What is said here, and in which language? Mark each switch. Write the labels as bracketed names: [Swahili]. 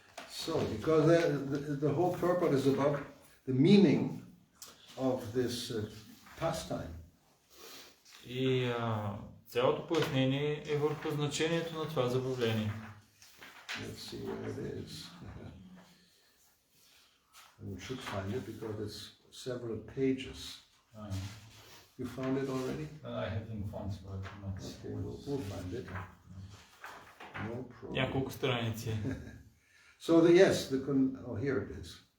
[English] So, because the whole purport is about the meaning of this pastime. [Bulgarian] И цялото пояснение е върху значението на това забавление. [English] Let's see where it is. And you should find it because it's several pages. You found it already? I haven't found it. Okay, we'll find it. No problem. [Bulgarian] Няколко страници. [English] So here it is.